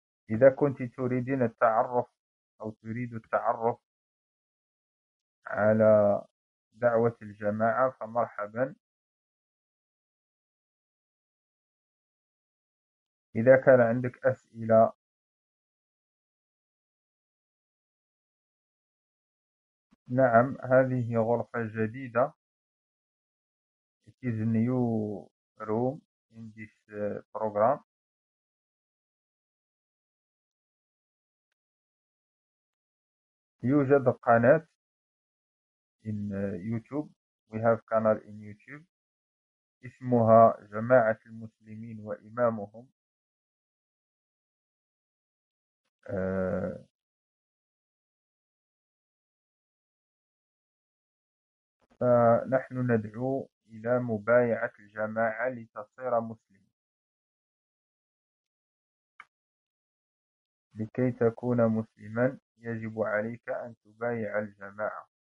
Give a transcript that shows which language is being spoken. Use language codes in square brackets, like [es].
[ar] إذا كنت تريدين التعرف أو تريد التعرف على دعوة الجماعة فمرحبا. إذا كان عندك أسئلة نعم، هذه غرفة جديدة. [en] It is a new room in this program. [ar] يوجد قناة [en] in YouTube. We have channel in YouTube. [ar] اسمها جماعة المسلمين وإمامهم. فنحن ندعو إلى مبايعة الجماعة لتصير مسلم، لكي تكون مسلما يجب عليك أن تبايع الجماعة.